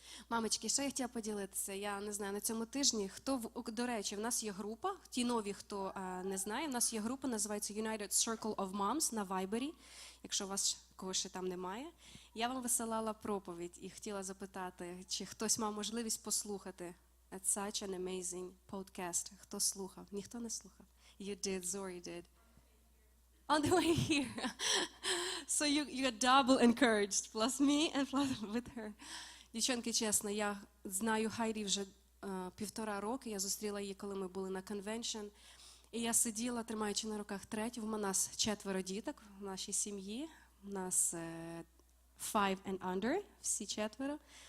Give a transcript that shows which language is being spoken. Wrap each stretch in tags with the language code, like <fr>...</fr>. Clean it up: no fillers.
<uk>Мамочки, ще я хотіла поділитися. Я не знаю, на цьому тижні, до речі, в нас є група, ті нові, хто не знає, в нас є група, називається United Circle of Moms на Viber, якщо у вас когось ще там немає. Я вам висилала проповідь і хотіла запитати, чи хтось мав можливість послухати.</uk> <en>It's such an amazing podcast.</en> <uk>Хто слухав? Ніхто не слухав?</uk> <en>You did, Zori did. On the way here. So you got double encouraged, plus me and plus with her.</en> <uk>Дівчонки, чесно, я знаю Хайрі вже 1,5 роки. Я зустріла її, коли ми були на конвеншн. І я сиділа, тримаючи на руках третю. У нас 4 діток в нашій сім'ї. У нас 5</uk> <en>and under,</en> <uk>всі 4.</uk>